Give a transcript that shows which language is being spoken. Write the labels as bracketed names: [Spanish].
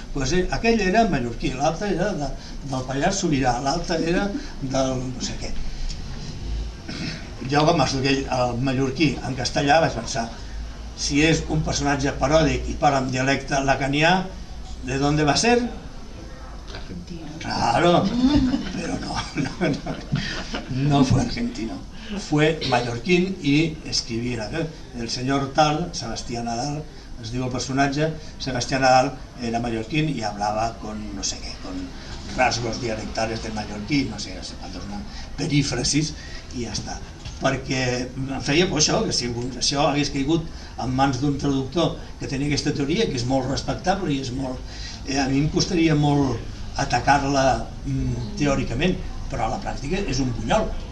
[Catalan] Pues, aquell era menorquí, l'altre era del Pallars Sobirà, l'altre era del no sé què. Jo, com es diu el mallorquí en castellà, vaig pensar, si és un personatge paròdic i parla amb dialecte lacanià, [Spanish] ¿de dónde va a ser? Argentino. Claro, pero no fue argentino. Fue mallorquín y escribiera. El señor tal, Sebastián Nadal, [Catalan] es diu el personatge, [Spanish] Sebastián Nadal era mallorquín y hablaba con no sé qué, con rasgos dialectales de mallorquí, no sé, una perífrasis y ya está. [Catalan] Perquè em feia por això, que si això hagués caigut en mans d'un traductor que tenia aquesta teoria, que és molt respectable i és molt... A mi em costaria molt atacar-la teòricament, però a la pràctica és un bunyol.